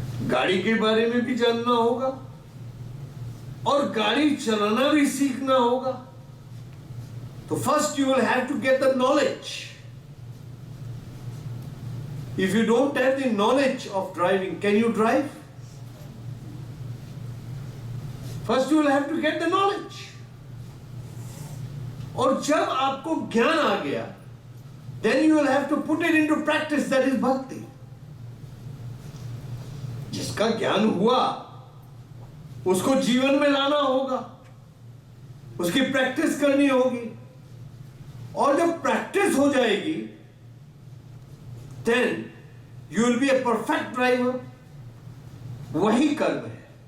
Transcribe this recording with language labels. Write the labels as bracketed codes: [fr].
[hi] गाड़ी के बारे में भी जानना होगा और गाड़ी चलाना भी सीखना होगा। [en] तो first you will have to get the knowledge. If you don't have the knowledge of driving, can you drive? First you will have to get the knowledge. [hi] और जब आपको ज्ञान आ गया, [en] then you will have to put it into practice, that is bhakti. [hi] जिसका ज्ञान हुआ उसको जीवन में लाना होगा, उसकी प्रैक्टिस करनी होगी, और जब प्रैक्टिस हो जाएगी [en] then you will be a perfect driver. [hi] वही कर्म है।